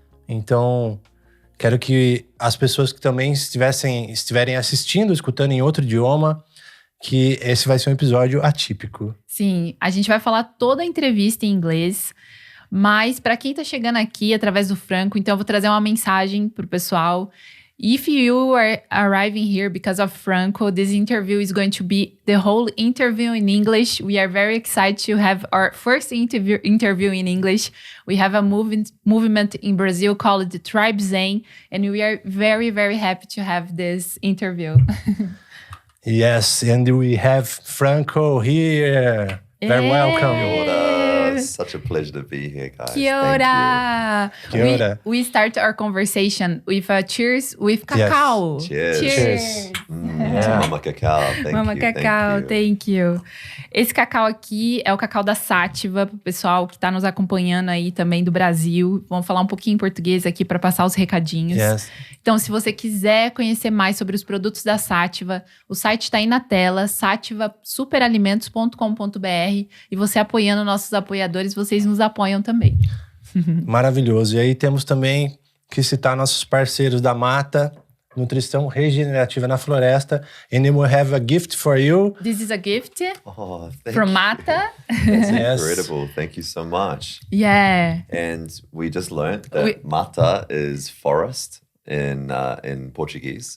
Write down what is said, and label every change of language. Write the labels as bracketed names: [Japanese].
[Portuguese] Então, quero que as pessoas que também estiverem assistindo, escutando em outro idioma, que esse vai ser um episódio atípico. Sim, a gente vai falar toda a entrevista em inglês, mas para quem tá chegando aqui através do Franko, então eu vou trazer uma mensagem pro pessoal. [English] If you are arriving here because of Franko, this interview is going to be the whole interview in English. We are very excited to have our first interview in English. We have a movement in Brazil called the Tribe Zen, and we are very, very happy to have this interview. Yes, and we have Franko here. Very welcome. [Māori] Kia ora. [English] Such a pleasure to be here, guys. [Māori] Kia ora. Kia ora. [English] We start our conversation with a cheers with cacao. Yes. Cheers. Mama cacao. Mama cacao, thank you. [Portuguese] Esse cacau aqui é o cacau da Sativa, pro pessoal que tá nos acompanhando aí também do Brasil. Vamos falar um pouquinho em português aqui para passar os recadinhos. [English] Yes. [Portuguese] Então, se você quiser conhecer mais sobre os produtos da Sativa, o site tá aí na tela, sativasuperalimentos.com.br, e você apoiando nossos apoiadores, vocês nos apoiam também. Maravilhoso. E aí temos também que citar nossos parceiros da Mata, Nutrição Regenerativa na Floresta. [English] And we have a gift for you. This is a gift Thank from you. Mata. That's Yes. incredible. Thank you so much. Yeah. And we just learned that mata is forest in Portuguese.